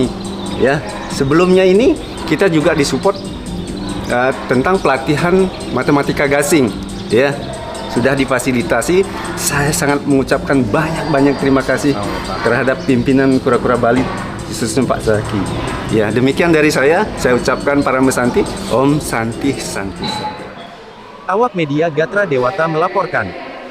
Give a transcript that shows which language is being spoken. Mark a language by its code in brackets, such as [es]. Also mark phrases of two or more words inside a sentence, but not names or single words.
[id] Ya, sebelumnya ini kita juga disupport tentang pelatihan matematika gasing, ya sudah difasilitasi. Saya sangat mengucapkan banyak terima kasih terhadap pimpinan Kura-Kura Bali, khususnya Pak Zaki. Ya, demikian dari saya ucapkan para mesanti, [sa] ॐ शान्ति शान्ति. [id] Awak Media Gatra Dewata melaporkan.